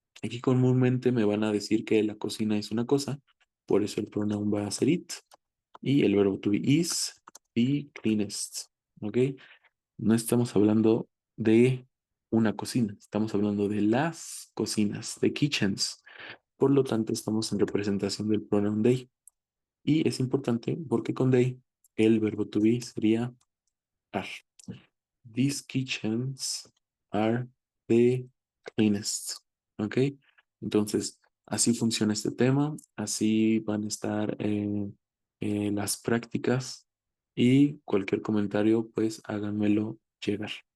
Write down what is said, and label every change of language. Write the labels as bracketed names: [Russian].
[Spanish] Aquí comúnmente me van a decir que la cocina es una cosa. Por eso el pronoun va a ser it. Y el verbo [English] to be is the cleanest. [Spanish] ¿Ok? No estamos hablando de una cocina, estamos hablando de las cocinas, de kitchens. Por lo tanto, estamos en representación del pronoun they. Y es importante porque con they el verbo to be sería are. [English] These kitchens are the cleanest. [Spanish] ¿Ok? Entonces, así funciona este tema, así van a estar las prácticas y cualquier comentario, pues háganmelo llegar.